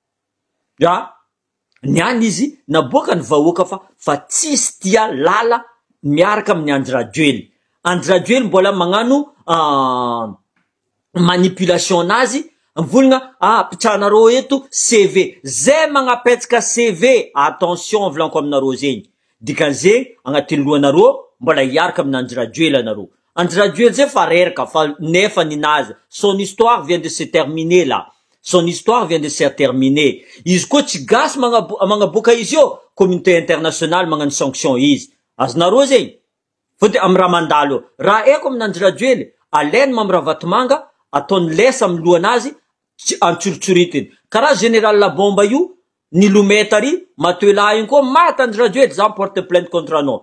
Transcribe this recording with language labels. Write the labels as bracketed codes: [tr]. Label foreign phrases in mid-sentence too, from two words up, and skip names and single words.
[mg] Niany izy naboaka ny vahoaka fa tsisy tia lala miaraka amin'ny Andradjoely. Andradjoely mbola magnano manipulation nazy, mvolagna pitranareo eto CV. Zay magnapetsaka CV, attention volanko aminareo zegny. Dikan'zegny agnatin'ny lohanareo mbola hiaraka amin'ny Andradjoely anareo. Andradjoely zay fa reraka fa nefa ninazy. [fr] Son histoire vient de se terminer là. Son histoire vient de se terminer. [mg] Izy koa tsy gasy magnaboaka izy io, [fr] communauté internationale [mg] magnano sanction izy. Azonareo zegny. Fôty amy raha mandalo. Raha eko amin'ny Andradjoely, alainy mamra vatomanga, ataony lesa amy lohanazy, antsoritsoritiny. Karaha général Labomba io, nilometary, Matoela igny koa maty Andradjoely, za [fr] porte plainte contre [mg] anao.